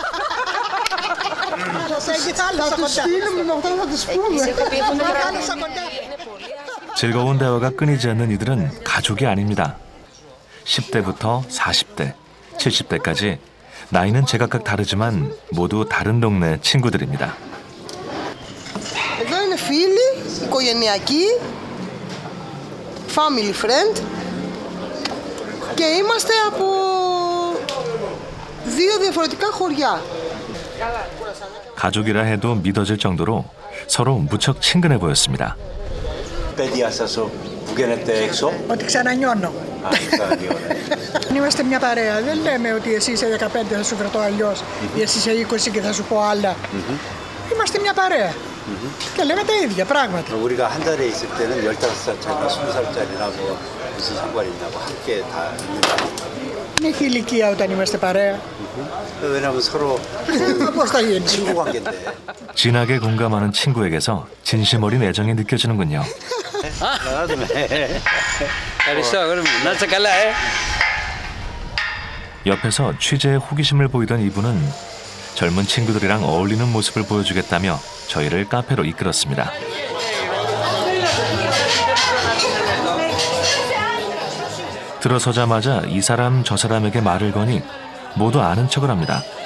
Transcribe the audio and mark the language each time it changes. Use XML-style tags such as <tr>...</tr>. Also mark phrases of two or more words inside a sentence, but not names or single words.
<ko>즐거운 대화가 끊이지 않는 이들은 가족이 아닙니다. 10대부터 40대, 70대까지 나이는 제각각 다르지만 모두 다른 동네 친구들입니다.</ko> <el>Εδώ είναι φίλοι, οικογενειακοί,</el> <en>family friend</en> <el>και είμαστε από δύο διαφορετικά χωριά.</el> <ko>가족이라 해도 믿어질 정도로 서로 무척 친근해 보였습니다.</ko> <el>Παιδιά σας που γίνετε έξω. Ότι ξανανιώνω. Είμαστε μια παρέα. Δεν λέμε ότι εσύ είσαι 15 θα σου βρεθώ αλλιώς ή εσύ είσαι 20 και θα σου πω άλλα. Είμαστε μια παρέα. Και λέμε τα ίδια πράγματα.</el> <ko>우리가 한 자리에 있을 때는 15살짜리나 20살짜리나 뭐 무슨 상관이 있냐고 함께 다 있는 거 아니에요.</ko> <el>Δεν έχει ηλικία όταν είμαστε παρέα.</el> <ko>왜냐면 서로</ko> <el>Πώς θα γίνει.</el> <ko>친구 관계인데. 진하게 공감하는 친구에게서 진심 어린 애정이 느껴지는군요.</ko> <el>Ευχαριστώ, αγόρι μου. Να είσαι καλά,</el> <ko>옆에서 취재에 호기심을 보이던 이분은 젊은 친구들이랑 어울리는 모습을 보여주겠다며 저희를 카페로 이끌었습니다. 들어서자마자 이 사람 저 사람에게 말을 거니 모두 아는 척을 합니다.</ko>